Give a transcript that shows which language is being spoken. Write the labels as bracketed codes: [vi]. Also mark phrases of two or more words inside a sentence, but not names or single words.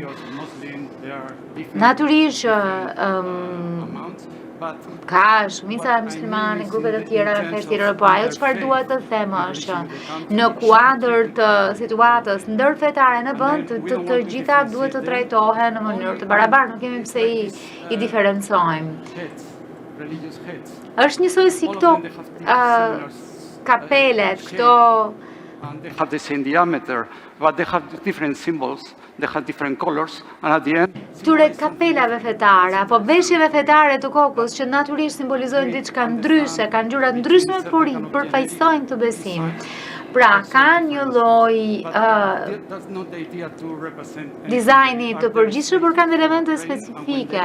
[sq] Natyrisht ka shumica muslimane, grupe të tjera, fesë tjera, po ajo çfarë dua të them është që në kuadër të situatës ndërfetare në vend të gjitha duhet të trajtohen në mënyrë të barabartë, nuk kemi pse i diferencojmë. Është njësoj si këto kapelet, këto [en] they have the same diameter, but they have different symbols, they have different colors, and at the end [sq] këtyre kapelave fetare apo veshjeve fetare të kokës që natyrisht simbolizojnë diçka ndryshe, kanë ngjyra ndryshme por përfaqësojnë këtë besim. Pra, kanë një lloj dizajni të përgjithshëm, por kanë elemente specifike.